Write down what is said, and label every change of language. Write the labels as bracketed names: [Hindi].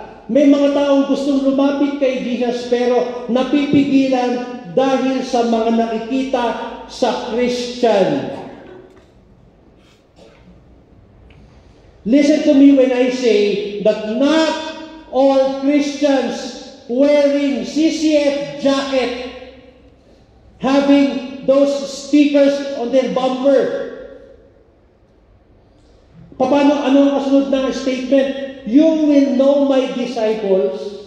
[Filipino] May mga taong gustong lumapit kay Jesus, pero napipigilan dahil sa mga nakikita sa Christian. [English] Listen to me when I say that not all Christians wearing CCF jacket, having those stickers on their bumper. [Filipino] Paano, ano ang kasunod ng statement? [English] You will know my disciples.